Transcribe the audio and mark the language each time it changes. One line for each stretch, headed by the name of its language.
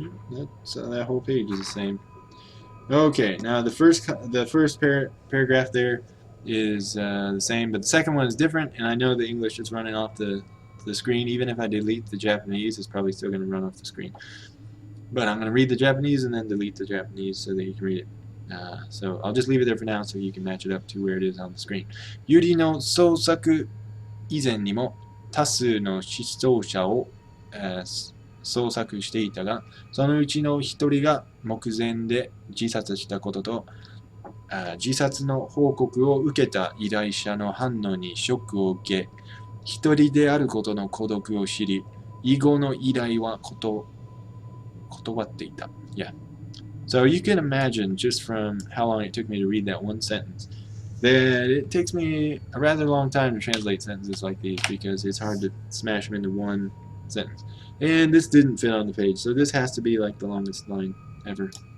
English: That whole page is the same. Okay, now the first paragraph there is the same, but the second one is different, and I know the English is running off the screen. Even if I delete the Japanese, it's probably still going to run off the screen. But I'm going to read the Japanese and then delete the Japanese so that you can read it. So I'll just leave it there for now so you can match it up to where it is on the screen.
Japanese: Yuri no sousaku izen ni mo 多数の失踪者を、捜索していたが、そのうちの一人が目前で自殺したことと、自殺の報告を受けた依頼者の反応にショックを受け、一人であることの孤独を知り、以後の依頼は断っていた。
English: Yeah. So you can imagine just from how long it took me to read that one sentence that it takes me a rather long time to translate sentences like these because it's hard to smash them into one sentence. And this didn't fit on the page, so this has to be like the longest line ever.